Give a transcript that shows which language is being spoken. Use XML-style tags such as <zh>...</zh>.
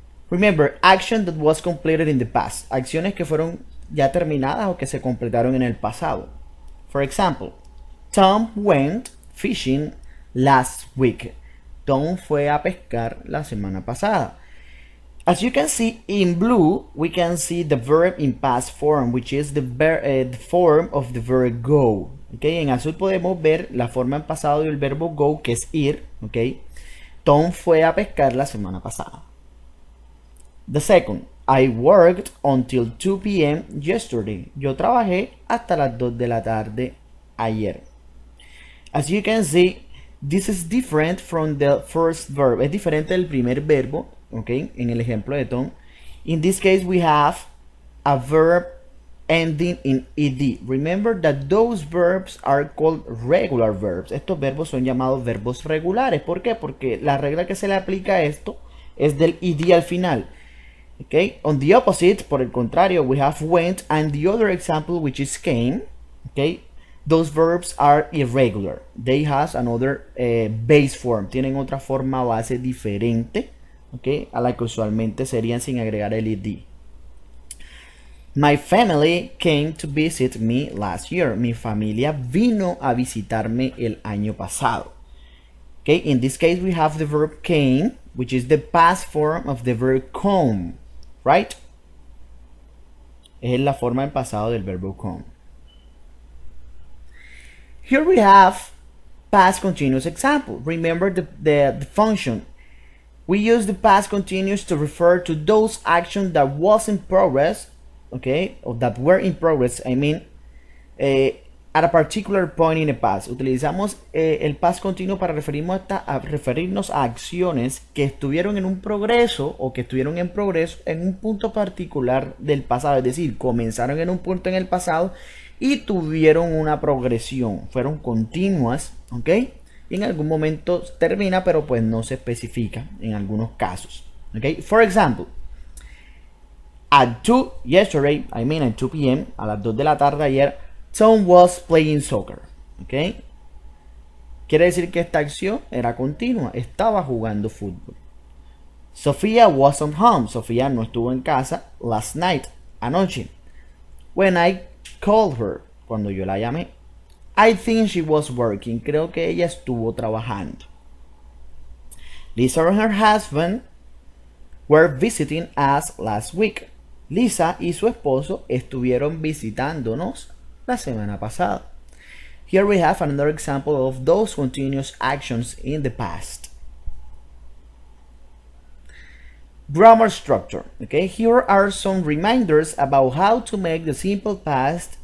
<en>Remember, action that was completed in the past.</en> <es>Acciones que fueron ya terminadas o que se completaron en el pasado.</es> <en>For example, Tom went fishing last week.</en> <es>Tom fue a pescar la semana pasada.</es> <en>As you can see in blue, we can see the verb in past form, which is the form of the verb go.</en> <es>Okay, en azul podemos ver la forma en pasado del verbo go, que es ir. Okay, Tom fue a pescar la semana pasada.</es> <en>The second, I worked until 2 p.m. yesterday.</en> <es>Yo trabajé hasta las 2 de la tarde ayer.</es> <en>As you can see, this is different from the first verb.</en> <es>Es diferente del primer verbo, okay, en el ejemplo de Tom.</es> <en>In this case, we have a verb ending in ed. Remember that those verbs are called regular verbs.</en> <es>Estos verbos son llamados verbos regulares. ¿Por qué? Porque la regla que se le aplica a esto es del ed al final.</es> <en>Okay, on the opposite,</en> <es>por el contrario,</es> <en>we have went, and the other example, which is came. Okay, those verbs are irregular. They has another base form.</en> <es>Tienen otra forma base diferente, okay, a la que usualmente serían sin agregar el ed.</es> <en>My family came to visit me last year.</en> <es>Mi familia vino a visitarme el año pasado.</es> <en>Okay, in this case, we have the verb came, which is the past form of the verb come. Right?</en> <es>Es la forma en pasado del verbo come.</es> <en>Here we have past continuous example. Remember the function. We use the past continuous to refer to those actions that was in progress, okay, or that were in progress, I mean, at a particular point in the past.</en> <es>Utilizamos el past continuo para referirnos a acciones que estuvieron en un progreso o que estuvieron en progreso en un punto particular del pasado. Es decir, comenzaron en un punto en el pasado y tuvieron una progresión. Fueron continuas, ¿ok? Y en algún momento termina, pero pues no se especifica en algunos casos. ¿Ok?</es> <en>For example, at 2 yesterday, I mean at 2 p.m.,</en> <es>a las 2 de la tarde ayer,</es> <en>Tom was playing soccer.</en> <es>¿Ok? Quiere decir que esta acción era continua. Estaba jugando fútbol.</es> <en>Sofía wasn't home. Sofía</en> <es>no estuvo en casa</es> <en>last night.</en> <es>Anoche.</es> <en>When I called her.</en> <es>Cuando yo la llamé.</es> <en>I think she was working.</en> <es>Creo que ella estuvo trabajando.</es> <en>Lisa and her husband were visiting us last week.</en> <es>Lisa y su esposo estuvieron visitándonos la semana pasada.</es> <en>Here we have another example of those continuous actions in the past. Grammar structure. Okay, here are some reminders about how to make the simple past</en>